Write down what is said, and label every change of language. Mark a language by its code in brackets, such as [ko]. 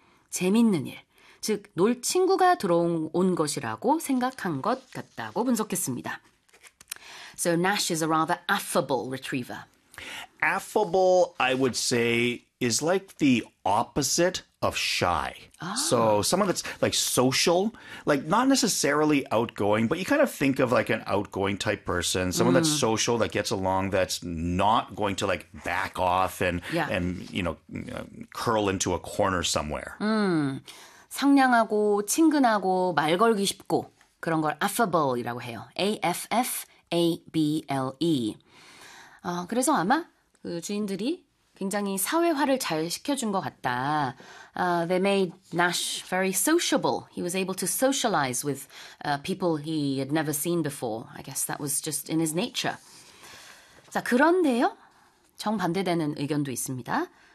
[ko] 재밌는 일, 즉 놀 친구가 들어온 것이라고 생각한 것 같다고 분석했습니다. [en] So Nash is a rather affable retriever. Affable, I would say, is like the opposite of shy. Oh. So someone that's like social, like not necessarily outgoing, but you kind of think of like an outgoing type person, someone that's social, that gets along, that's not going to like back off and, and you know, curl into a corner somewhere. [ko] 상냥하고 친근하고 말 걸기 쉽고 그런 걸 affable이라고 해요. [en] A-F-F-A-B-L-E. [ko] 그래서 아마 그 주인들이 굉장히 사회화를 잘 시켜준 것 같다. [en] They made Nash very sociable. He was able to socialize with people he had never seen before. I guess that was just in his nature. [ko] 자, 그런데요. 정반대되는 의견도 있습니다.